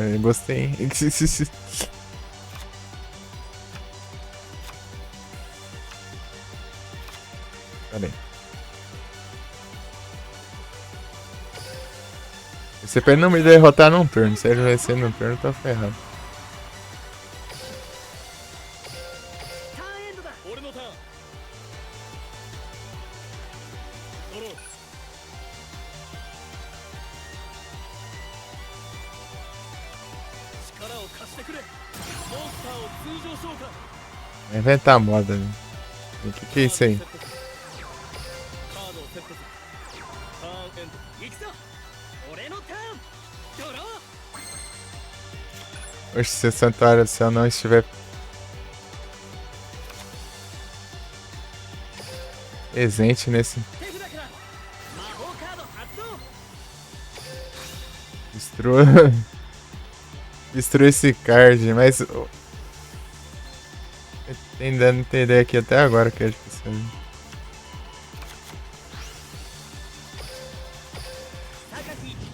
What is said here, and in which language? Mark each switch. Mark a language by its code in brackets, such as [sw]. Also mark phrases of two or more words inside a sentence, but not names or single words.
[pt] Eu gostei. Pera aí. Você pode não me derrotar num turno. Se ele vencer num turno, tá ferrado. [ja] ターンエンドだ俺のターンドロー力を貸してくれモンスターを通常召喚 [pt] Vai inventar a moda, né? O que é isso aí? [ja] カードをセットするターンエンド行くぞ俺のターンドロー [pt] Oxe, se o Santuário do Céu não estiver presente nesse... [ja] 手札から魔法カード発動 [pt] Destrua... Destrua esse card, mas... Eu tô tentando entender aqui até agora que é difícil. [ja] 榊